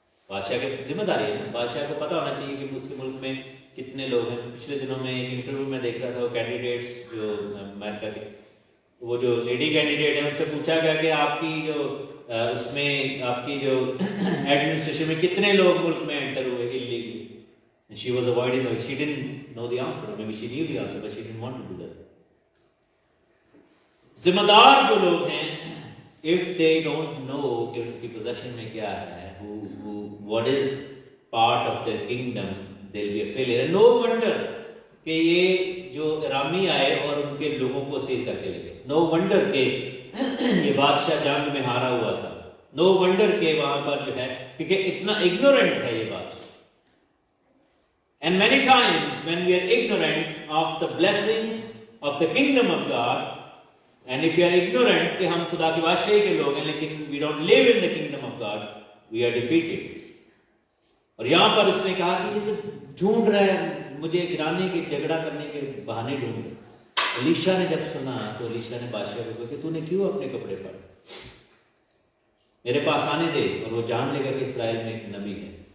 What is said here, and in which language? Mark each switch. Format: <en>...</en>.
<ur>بادشاہ کی ذمہ داری ہے نا، بادشاہ کو پتہ ہونا چاہیے کہ اس کے ملک میں کتنے لوگ ہیں۔ پچھلے دنوں میں ایک انٹرویو میں دیکھ رہا تھا، وہ کینڈیڈیٹس جو امریکہ کے، وہ جو لیڈی کینڈیڈیٹ ہیں ان سے پوچھا گیا کہ آپ کی جو اس میں آپ کی جو ایڈمنسٹریشن میں کتنے لوگ ملک میں انٹر ہوئے illegally.</ur> <en>She was avoiding it. She didn't know the answer. Maybe she knew the answer, but she didn't want to do that.</en> <ur>ذمہ دار جو لوگ ہیں</ur> <en>if they don't know</en> <ur>کہ ان کی</ur> <en>possession</en> <ur>میں کیا ہے,</ur> <en>what is part of their kingdom, they'll be a failure. And no wonder</en> <ur>کہ یہ جو ارامی آئے اور ان کے لوگوں کو اسیر کر کے لے گئے.</ur> <en>No wonder</en> <ur>کہ یہ بادشاہ جنگ میں ہارا ہوا تھا.</ur> <en>No wonder</en> <ur>کہ وہاں پر جو ہے, کیونکہ اتنا ignorant ہے یہ بات.</ur> <en>And many times when we are ignorant of the blessings of the kingdom of God, and if we are ignorant</en> <ur>کہ ہم خدا کی بادشاہی کے لوگ ہیں لیکن</ur> <en>we don't live in the kingdom of God, we are defeated.</en> <ur>اور یہاں پر اس نے کہا کہ یہ تو ڈھونڈ رہا ہے مجھے گرانے کے, جھگڑا کرنے کے بہانے ڈھونڈ رہے. الیشا نے جب سنا تو الیشا نے بادشاہ کو کہا کہ تو نے کیوں اپنے کپڑے پھاڑے, میرے پاس آنے دے اور وہ جان لے گا کہ اسرائیل میں ایک نبی ہے.</ur>